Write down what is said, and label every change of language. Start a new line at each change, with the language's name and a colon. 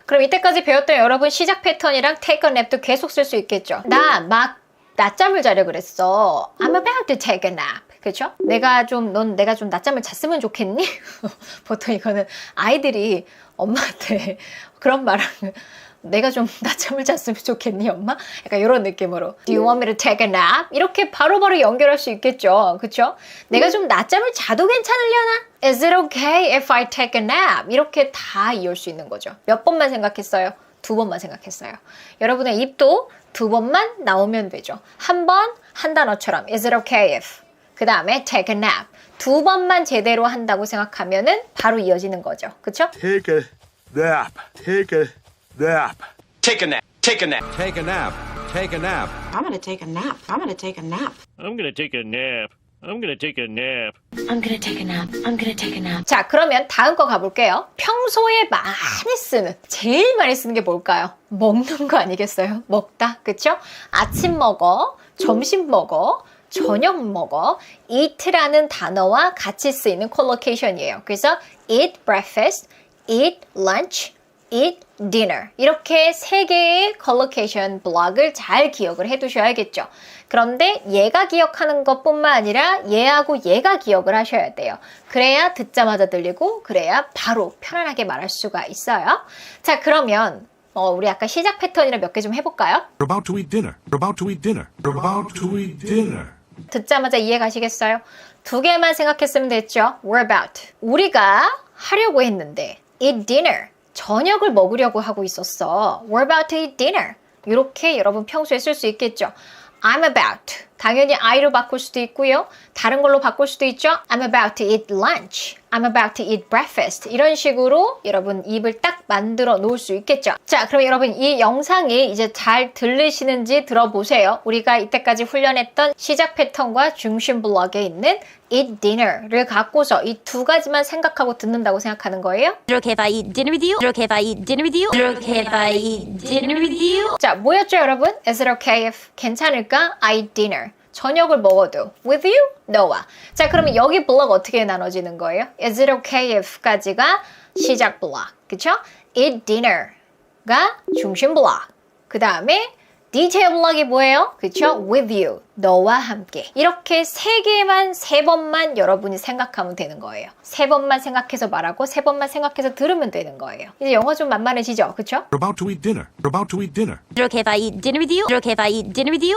Korean: 그럼 이때까지 배웠던 여러분 시작 패턴이랑
English: take a nap
Korean: 도 계속 쓸 수 있겠죠. 나 막 낮잠을 자려 그랬어.
English: I'm about to take a nap.
Korean: 그렇죠? 내가 좀 낮잠을 잤으면 좋겠니? 보통 이거는 아이들이 엄마한테 그런 말을 내가 좀 낮잠을 잤으면 좋겠니 엄마? 약간 이런 느낌으로
English: Do you want me to take a nap?
Korean: 이렇게 바로바로 연결할 수 있겠죠. 그쵸? 내가 좀 낮잠을 자도 괜찮으려나?
English: Is it okay if I take a nap?
Korean: 이렇게 다 이을 수 있는 거죠. 몇 번만 생각했어요? 2번만 생각했어요. 여러분의 입도 2번만 나오면 되죠. 한 번 한 단어처럼
English: Is it okay if?
Korean: 그 다음에
English: take a nap.
Korean: 2번만 제대로 한다고 생각하면은 바로 이어지는 거죠. 그쵸?
English: Take a nap. Take a nap. Take a nap. Take a nap. Take a nap. Take a nap. I'm gonna take a nap. I'm gonna take a nap. I'm gonna take a nap. I'm gonna take a nap. I'm gonna take a nap. I'm gonna take a nap.
Korean: 자, 그러면 다음 거 가볼게요. 평소에 많이 쓰는, 제일 많이 쓰는 게 뭘까요? 먹는 거 아니겠어요? 먹다, 그쵸? 아침 먹어, 점심 먹어, 저녁 먹어, eat라는 단어와 같이 쓰이는 컬로케이션이에요. 그래서
English: eat breakfast, eat lunch, eat dinner.
Korean: 이렇게 3개의 컬로케이션 블록을 잘 기억을 해두셔야겠죠. 그런데 얘가 기억하는 것뿐만 아니라 얘하고 얘가 기억을 하셔야 돼요. 그래야 듣자마자 들리고 그래야 바로 편안하게 말할 수가 있어요. 자, 그러면 우리 아까 시작 패턴이라 몇 개 좀 해볼까요?
English: We're about to eat dinner. We're about to eat dinner. We're about to eat dinner.
Korean: 듣자마자 이해 가시겠어요? 2개만 생각했으면 됐죠.
English: We're about.
Korean: 우리가 하려고 했는데
English: eat dinner.
Korean: 저녁을 먹으려고 하고 있었어.
English: We're about to eat dinner.
Korean: 이렇게 여러분 평소에 쓸 수 있겠죠.
English: I'm about.
Korean: 당연히 I로 바꿀 수도 있고요. 다른 걸로 바꿀 수도 있죠.
English: I'm about to eat lunch. I'm about to eat breakfast.
Korean: 이런 식으로 여러분 입을 딱 만들어 놓을 수 있겠죠. 자, 그럼 여러분 이 영상이 이제 잘 들리시는지 들어보세요. 우리가 이때까지 훈련했던 시작 패턴과 중심 블록에 있는
English: eat dinner
Korean: 를 갖고서 이 2가지만 생각하고 듣는다고 생각하는 거예요.
English: Is it okay if I eat dinner with you? Is it okay if I eat dinner with you? Is it okay if I eat dinner with you?
Korean: 자, 뭐였죠, 여러분?
English: Is it okay if
Korean: 괜찮을까?
English: I eat dinner.
Korean: 저녁을 먹어도
English: with you?
Korean: 너와. 자, 그러면 여기 블록 어떻게 나눠지는 거예요?
English: Is it okay if?까지가
Korean: 시작 블록. 그쵸?
English: Eat dinner
Korean: 가 중심 블록. 그 다음에 디테일 블록이 뭐예요? 그쵸?
English: With you.
Korean: 너와 함께. 이렇게 3개만 3번만 여러분이 생각하면 되는 거예요. 3번만 생각해서 말하고 3번만 생각해서 들으면 되는 거예요. 이제 영어 좀 만만해지죠? 그쵸?
English: We're about to eat dinner. We're about to eat dinner. Is it okay if I eat dinner with you? Is it okay if I eat dinner with you?